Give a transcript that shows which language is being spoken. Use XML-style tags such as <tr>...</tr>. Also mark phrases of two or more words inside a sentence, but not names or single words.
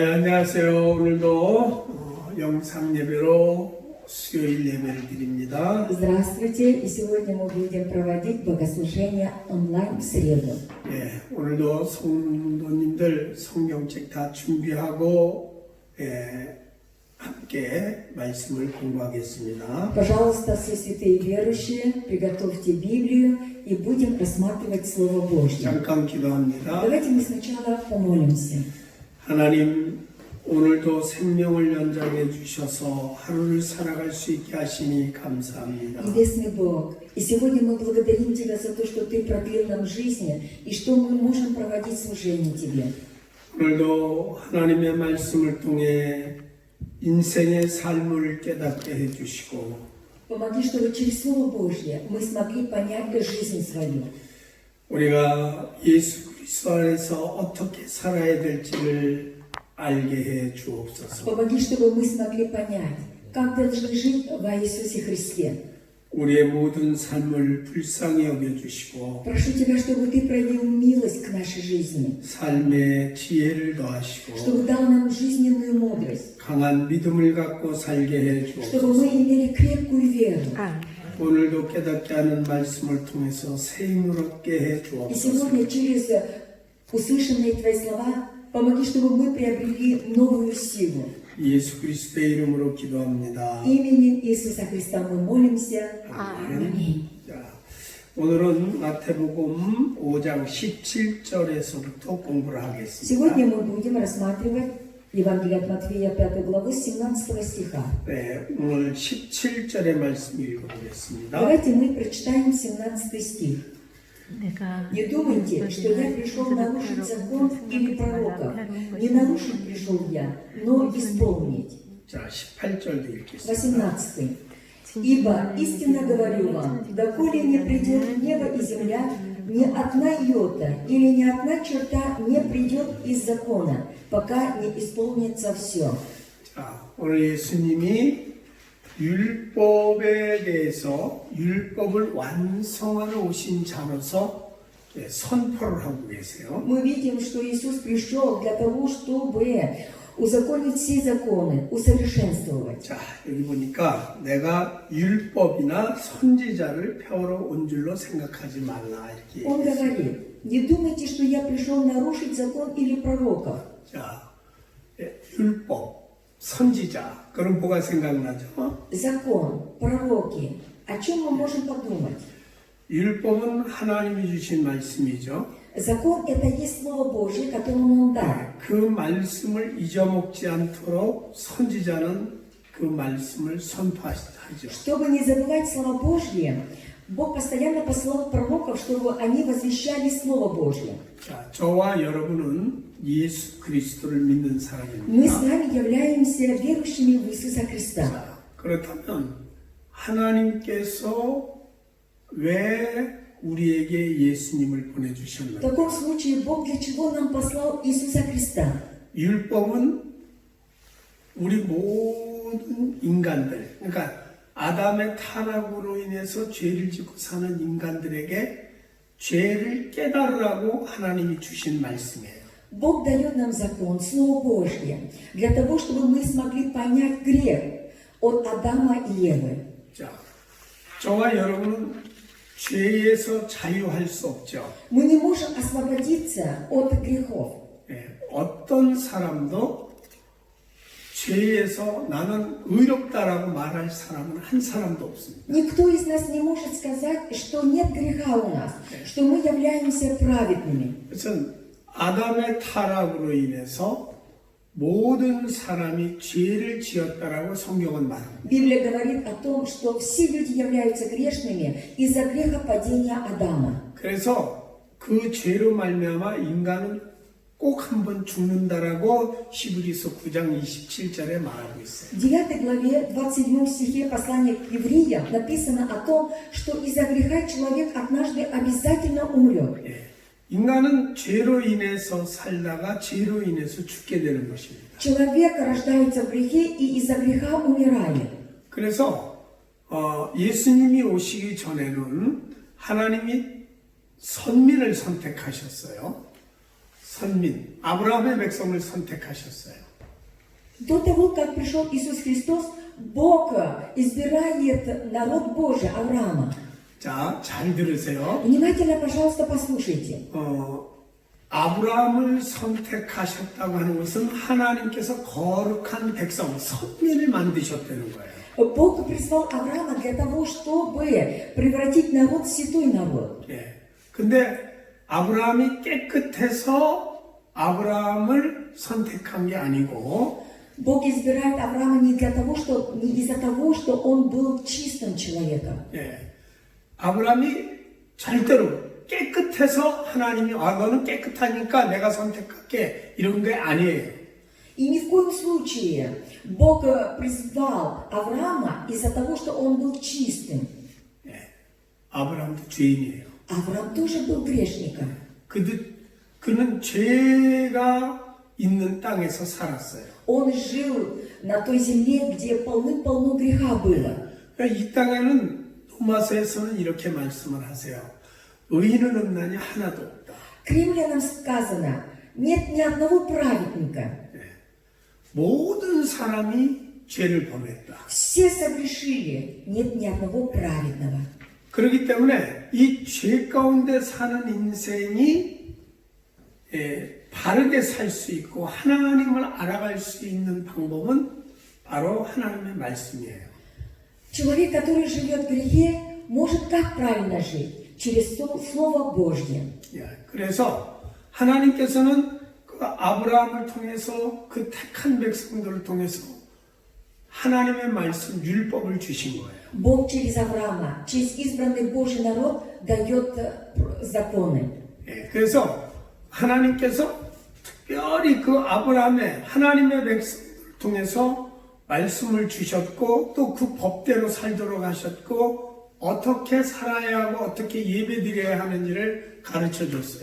<ko>안녕하세요. 오늘도 영상 예배로 수요일 예배를 드립니다.</ko> <ru>Здравствуйте, и сегодня мы будем проводить богослужение онлайн в среду.</ru> <ko>오늘도 성도님들 성경책 다 준비하고 함께 말씀을 공부하겠습니다.</ko> <ru>Пожалуйста, все святые верующие, приготовьте Библию и будем рассматривать Слово Божье.</ru> <ko>잠깐 기도합니다.</ko> <ru>Давайте мы сначала помолимся.</ru> <ko>하나님, 오늘도 생명을 연장해 주셔서 하루를 살아갈 수 있게 하시니 감사합니다.</ko> <ru>Небесный Бог, и сегодня мы благодарим Тебя за то, что Ты продлил нам жизни и что мы можем проводить служение Тебе.</ru> <ko>오늘도 하나님의 말씀을 통해 인생의 삶을 깨닫게 해주시고</ko> <ru>Помоги, чтобы через Слово Божье мы смогли понять жизнь свою.</ru> <ko>우리가 예수 그리스도 안에서 어떻게 살아야 될지를 알게 해 주옵소서.</ko> <ru>Помоги, чтобы мы смогли понять, как должны жить во Иисусе Христе.</ru> <ko>우리의 모든 삶을 불쌍히 여겨주시고</ko> <ru>Прошу Тебя, чтобы Ты проявил милость к нашей жизни,</ru> <ko>삶의 지혜를 더하시고</ko> <ru>чтобы дал нам жизненную мудрость,</ru> <ko>강한 믿음을 갖고 살게 해</ko> <ru>чтобы мы</ru> <ko>주옵소서.</ko> <ru>имели крепкую веру.</ru> <ko>오늘도 깨닫게 하는 말씀을 통해서 새 힘을 얻게 해</ko> <ru>И</ru> <ko>주옵소서.</ko> <ru>сегодня через услышанные Твои слова помоги, чтобы мы приобрели новую силу.</ru> <ko>예수 그리스도의 이름으로 기도합니다.</ko> <ru>Именем Иисуса Христа мы молимся.</ru> <ko>아멘.</ko> <ru>Аминь.</ru> <ko>자, 오늘은 마태복음 5장 17절에서부터 공부를 하겠습니다.</ko> <ru>Сегодня мы будем рассматривать Евангелие от Матфея, 5 главу, 17 стиха.</ru> <ko>네, 오늘 17절의 말씀 읽어보겠습니다.</ko> <ru>Давайте мы прочитаем 17 стих. Не думайте, что я пришел нарушить закон или пророков. Не нарушить пришел я, но исполнить.</ru> <ko>자, 18절도 읽겠습니다. 18.</ko> <ru>Ибо истинно говорю вам, доколе не придет небо и земля, ни одна йота или ни одна черта не придет из закона, пока не исполнится все.</ru> <ko>자, 오늘 예수님이 율법에 대해서 율법을 완성하러 오신 자로서 선포를 하고 계세요.</ko> <ru>Мы видим, что Иисус пришел для того, чтобы узаконить все законы, усовершенствовать.</ru> <ko>자, 여기 보니까 내가 율법이나 선지자를 펴러 온 줄로 생각하지 말라 이렇게.</ko> <ru>Он говорит, не думайте, что я пришел нарушить закон или пророков.</ru> <ko>자, 율법, 선지자, 그럼 뭐가 생각나죠?</ko> <ru>Закон, пророки. О чем мы можем подумать?</ru> <ko>율법은 하나님이 주신 말씀이죠.</ko> <ru>Закон – это есть Слово Божье, которое Он нам дал.</ru> <ko>그 말씀을 잊어먹지 않도록 선지자는 그 말씀을 선포하죠.</ko> <ru>Чтобы не забывать Слово Божье, Бог постоянно послал пророков, чтобы они возвещали Слово Божье.</ru> <ko>자, 저와 여러분은 예수 그리스도를 믿는</ko> <ru>Мы</ru> <ko>사람입니다.</ko> <ru>с вами являемся верующими в Иисуса Христа.</ru> <ko>자, 그렇다면 하나님께서 왜 우리에게 예수님을</ko> <ru>В</ru> <ko>보내주셨는가?</ko> <ru>таком случае Бог для чего нам послал Иисуса Христа?</ru> <ko>율법은 우리 모든 인간들, 그러니까 아담의 타락으로 인해서 죄를 짓고 사는 인간들에게 죄를 깨달으라고 하나님이 주신 말씀이에요.</ko> <ru>Бог дает нам закон, Слово Божье, для того, чтобы мы смогли понять грех от Адама и Евы.</ru> <ko>자, 저와 여러분은 죄에서 자유할 수 없죠.</ko> <ru>Мы не можем освободиться от грехов.</ru> <ko>어떤 사람도 죄에서 나는 의롭다라고 말할 사람은 한 사람도 없습니다.</ko> <ru>Никто из нас не может сказать, что нет греха у нас, что мы являемся праведными.</ru> <ko>그래서 아담의 타락으로 인해서 모든 사람이 죄를 지었다라고 성경은 말합니다.</ko> <ru>Библия говорит о том, что все люди являются грешными из-за греха падения Адама.</ru> <ko>그래서 그 죄로 말미암아 인간은 꼭 한 번 죽는다라고 히브리서 9장 27절에 말하고 있어요.</ko> <ru>В 9 главе 27 стихе послания к евреям написано о том, что из-за греха человек однажды обязательно умрет.</ru> <ko>인간은 죄로 인해서 살다가 죄로 인해서 죽게 되는 것입니다.</ko> <ru>Человек рождается в грехе и из-за греха умирает.</ru> <ko>그래서 예수님이 오시기 전에는 하나님이 선민을 선택하셨어요. 선민, 아브라함의 백성을 선택하셨어요.</ko> <ru>До того, как пришел Иисус Христос, Бог избирает народ Божий, Авраама.</ru> <ko>자, 잘 들으세요.</ko> <ru>Внимательно, пожалуйста, послушайте.</ru> <ko>아브라함을 선택하셨다고 하는 것은 하나님께서 거룩한 백성, 선민을 만드셨다는 거예요.</ko> <ru>Бог призвал Авраама для того, чтобы превратить народ в святой народ.</ru> <ko>예. 근데 아브라함이 깨끗해서 아브라함을 선택한 게 아니고,</ko> <ru>Бог избирает Авраама не из-за того, что он был чистым человеком.</ru> <ko>예. 아브라함이 절대로 깨끗해서 하나님이 너는 깨끗하니까 내가 선택할게 이런 게 아니에요.</ko> <ru>И ни в коем случае Бог призвал Авраама из-за того, что он был чистым.</ru> <ko>예. 아브라함도 죄인이에요.</ko> <ru>Авраам тоже был грешником.</ru> <ko>그는 죄가 있는 땅에서 살았어요.</ko> <ru>Он жил на той земле, где полным-полно греха было.</ru> <ko>그러니까 이 땅에는 로마서에서는 이렇게 말씀을 하세요. 의인은 없나니 하나도 없다.</ko> <ru>К римлянам сказано, нет ни одного праведника.</ru> <ko>모든 사람이 죄를 범했다.</ko> <ru>Все согрешили, нет ни одного праведного.</ru> <ko>그렇기 때문에 이 죄 가운데 사는 인생이 바르게 살 수 있고 하나님을 알아갈 수 있는 방법은 바로 하나님의 말씀이에요.</ko> <ru>Человек, который живет в грехе, может как правильно жить? Через Слово Божье.</ru> <ko>그래서 하나님께서는 그 아브라함을 통해서 그 택한 백성들을 통해서 하나님의 말씀, 율법을 주신 거예요. Бог через Авраама, через избранный Божий народ дает законы. 그래서 하나님께서 특별히 그 아브라함의 하나님의 백성들을 통해서 말씀을 주셨고 또 그 법대로 살도록 하셨고 어떻게 살아야 하고 어떻게 예배드려야 하는지를 가르쳐 줬어요.</ko>